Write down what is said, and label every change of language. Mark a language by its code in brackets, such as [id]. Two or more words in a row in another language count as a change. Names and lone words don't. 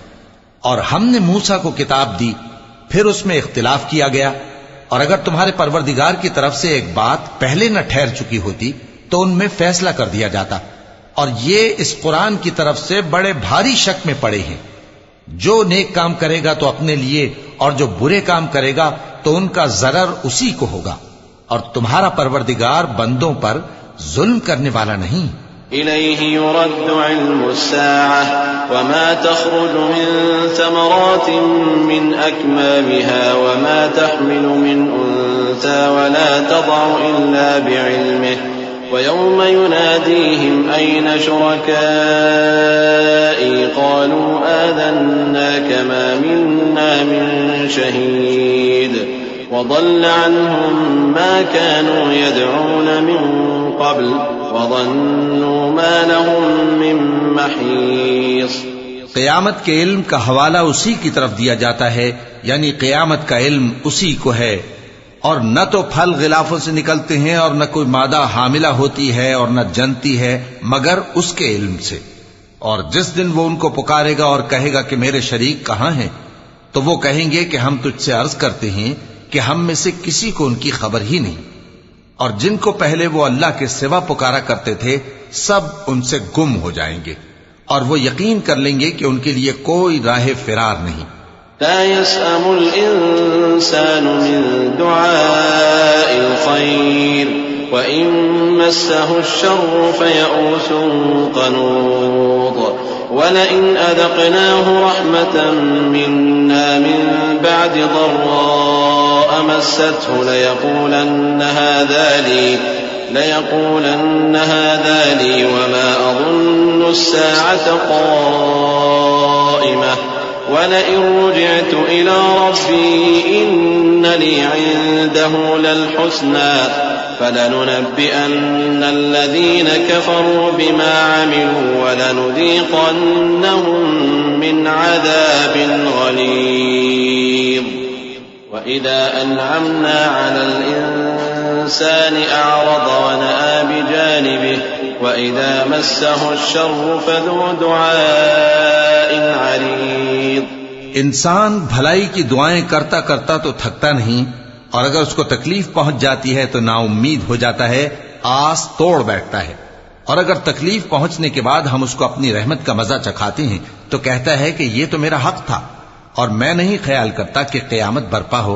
[hi] और हमने मूसा को किताब दी, फिर उसमें इख्तिलाफ किया गया, और अगर तुम्हारे परवरदिगार की तरफ से एक बात पहले न ठहर चुकी होती तो उनमें फैसला कर दिया जाता। और ये इस कुरान की तरफ से बड़े भारी शक में पड़े हैं। जो नेक काम करेगा तो अपने लिए, और जो बुरे काम करेगा तो उनका जरर उसी को होगा। और तुम्हारा परवरदिगार बंदों पर जुल्म करने वाला नहीं। [ar] إليه يرد علم الساعة وما تخرج من ثمرات من أكمامها وما تحمل من أنثى ولا تضع إلا بعلمه ويوم يناديهم أين شركائي قالوا آذناك ما منا من شهيد وضل عنهم ما كانوا يدعون من قبل وظنوا ما لهم من محيص. [hi] क़यामत के इल्म का हवाला उसी की तरफ दिया जाता है, यानी क़यामत का इल्म उसी को है। और न तो फल गिलाफों से निकलते हैं और न कोई मादा हामिला होती है और न जनती है मगर उसके इल्म से। और जिस दिन वो उनको पुकारेगा और कहेगा कि मेरे शरीक कहाँ हैं, तो वो कहेंगे कि हम तुझसे अर्ज करते हैं कि हम में से किसी को उनकी खबर ही नहीं। और जिनको पहले वो अल्लाह के सिवा पुकारा करते थे सब उनसे गुम हो जाएंगे, और वो यकीन कर लेंगे कि उनके लिए कोई राह फिरार नहीं। [ar] لا يسأم الإنسان من دعاء الخير وإن مسه الشر فيئوس قنوط ولئن أذقناه رحمة منا من بعد ضراء مسته ليقولن هذا لي وما أظن الساعة قائمة ولئن رجعت إلى ربي إن لي عنده للحسنى فلننبئن الذين كفروا بما عملوا ولنذيقنهم من عذاب غليظ. وإذا أنعمنا على الإنسان أعرض ونأى بجانبه وإذا مسه الشر فذو دعاء عريض. [hi] इंसान भलाई की दुआएं करता करता तो थकता नहीं, और अगर उसको तकलीफ पहुंच जाती है तो नाउम्मीद हो जाता है, आस तोड़ बैठता है। और अगर तकलीफ पहुंचने के बाद हम उसको अपनी रहमत का मजा चखाते हैं तो कहता है कि ये तो मेरा हक था, और मैं नहीं ख्याल करता कि क़यामत बर्पा हो।